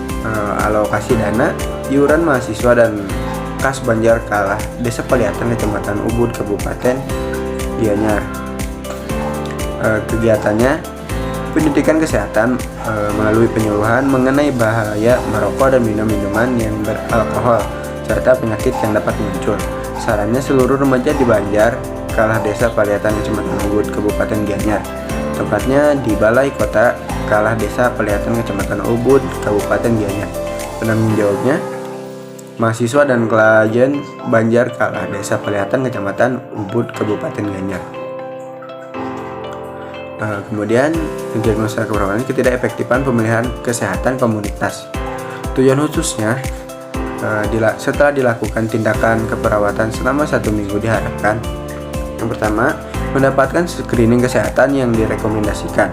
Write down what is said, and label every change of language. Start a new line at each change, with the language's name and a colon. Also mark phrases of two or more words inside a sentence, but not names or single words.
Indonesian: Alokasi dana, iuran mahasiswa dan kas Banjarkala, Desa Paliatan, Kecamatan Ubud, Kabupaten Gianyar. Kegiatannya pendidikan kesehatan melalui penyuluhan mengenai bahaya merokok dan minum-minuman yang beralkohol serta penyakit yang dapat muncul. Sarannya seluruh remaja di Banjar, Kalah Desa Paliatan Kecamatan Ubud, Kabupaten Gianyar. Tempatnya di Balai Kota Kalah Desa Paliatan Kecamatan Ubud, Kabupaten Gianyar. Penanggung jawabnya mahasiswa dan klien Banjar Kalah Desa Paliatan Kecamatan Ubud, Kabupaten Gianyar. Kemudian diagnosa keperawatan ketidakefektifan pemeliharaan kesehatan komunitas. Tujuan khususnya setelah dilakukan tindakan keperawatan selama 1 minggu diharapkan: yang pertama, mendapatkan screening kesehatan yang direkomendasikan.